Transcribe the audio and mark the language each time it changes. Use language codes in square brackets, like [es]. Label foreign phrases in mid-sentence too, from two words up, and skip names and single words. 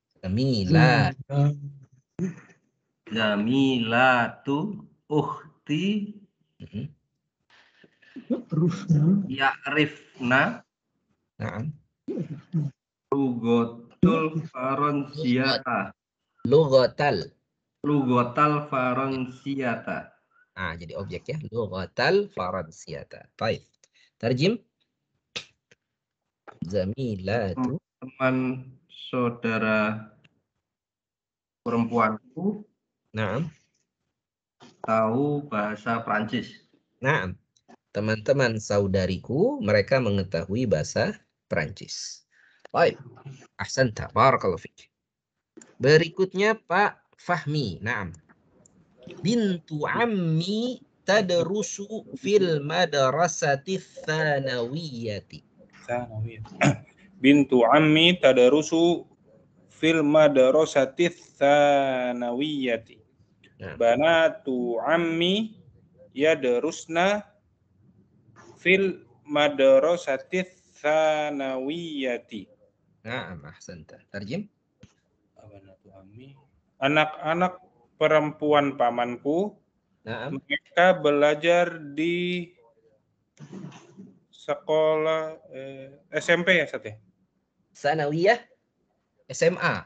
[ar] زميلات أختي يعرفن اللغة الفرنسية. اللغة الفرنسية. [id] Nah, jadi objek ya. [ar] اللغة الفرنسية. [id] Baik. Terjem. Zamilatu. Teman saudara perempuanku tahu bahasa Prancis. Nah, teman-teman saudariku mereka mengetahui bahasa Prancis. Baik. Ahsanta. [ar] بارك الله فيك. [id] Berikutnya Pak Fahmi. Naam. [ar] بنت عمي تدرس في المدرسة الثانوية. بنت عمي تدرس في المدرسة الثانوية. بنات عمي يدرسن في المدرسة الثانوية. نعم، أحسنت. ترجم. [id] Anak-anak perempuan pamanku, mereka belajar di sekolah SMP ya, Sat ya? Sanawiyah SMA.